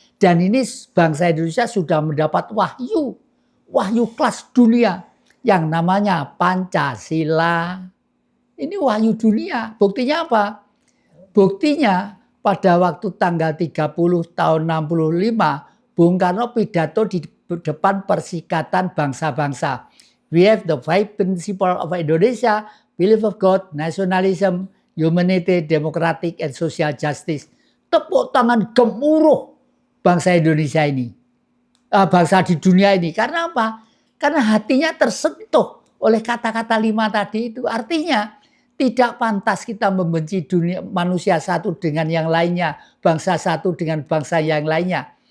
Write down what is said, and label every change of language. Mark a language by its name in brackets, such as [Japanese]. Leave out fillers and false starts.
[Indonesian] Dan ini bangsa Indonesia sudah mendapat wahyu kelas dunia yang namanya Pancasila. Ini wahyu dunia. Buktinya apa? Buktinya pada waktu tanggal 30 tahun 65, Bung Karno pidato di depan Persikatan Bangsa-Bangsa. [English] We have the five principles of Indonesia, belief of God, nationalism, humanity, democratic, and social justice. [Indonesian] Tepuk tangan gemuruh bangsa Indonesia ini. Bangsa di dunia ini. Karena apa? Karena hatinya tersentuh oleh kata-kata 5 tadi itu. Artinya tidak pantas kita membenci dunia manusia satu dengan yang lainnya, bangsa satu dengan bangsa yang lainnya.